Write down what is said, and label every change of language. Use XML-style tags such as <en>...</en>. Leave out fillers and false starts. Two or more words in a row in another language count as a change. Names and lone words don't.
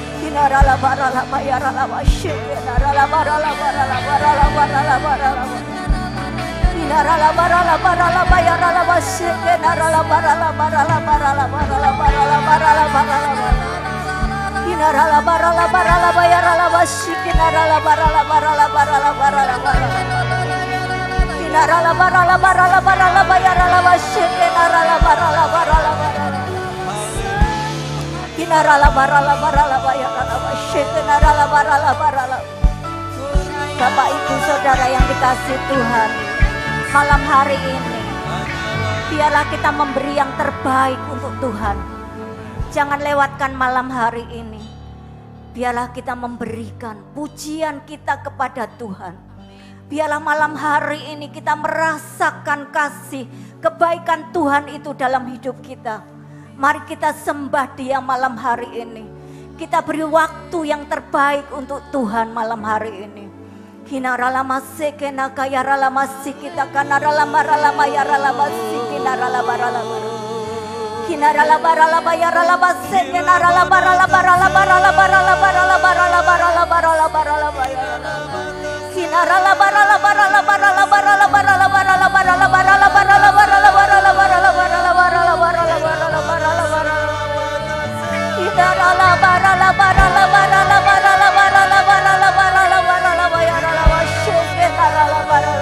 <id>Inarala barala bayarala bashike narala barala barala barala barala barala Inarala barala barala bayarala bashike narala barala barala barala barala barala barala barala Inarala barala barala bayarala bashike narala barala barala barala barala Inarala barala barala barala bayarala bashike narala barala barala barala Inarala barala barala bayarala bashike narala barala barala. Bapak Ibu Saudara yang dikasihi Tuhan, malam hari ini biarlah kita memberi yang terbaik untuk Tuhan. Jangan lewatkan malam hari ini. Biarlah kita memberikan pujian kita kepada Tuhan. Biarlah malam hari ini kita merasakan kasih, kebaikan Tuhan itu dalam hidup kita. Mari kita sembah Dia malam hari ini. Kita beri waktu yang terbaik untuk Tuhan malam hari ini. Hinarala masike nakayarala masikita kanarala marala mayarala masikina rala barala barala. Hinarala barala bayarala masike narala barala barala barala barala barala barala barala barala barala barala. Hinarala barala barala barala barala barala barala barala barala barala barala barala barala barala barala barala barala barala barala. Hinarala barala barala barala barala barala barala barala barala bayarala masike narala barala.</id>